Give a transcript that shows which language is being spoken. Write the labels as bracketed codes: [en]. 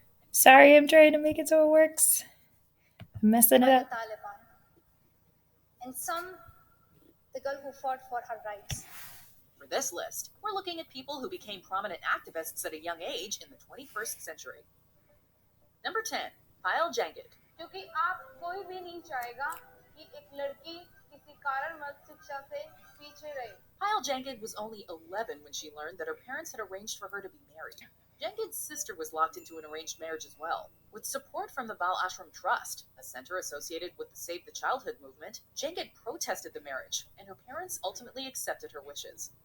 [en] Sorry, I'm trying to make it so it works. I'm messing it up. Taliban. And some, the girl who fought for her rights. For this list, we're looking at people who became prominent activists at a young age in the 21st century. Number 10, Payal Jangid. [hi] क्योंकि आप कोई भी नहीं चाहेगा कि एक लड़की किसी कारणवश शिक्षा से पीछे रहे. [en] Payal Jangid was only 11 when she learned that her parents had arranged for her to be married. Jangid's sister was locked into an arranged marriage as well. With support from the Bal Ashram Trust, a center associated with the Save the Childhood movement, Jangid protested the marriage, and her parents ultimately accepted her wishes.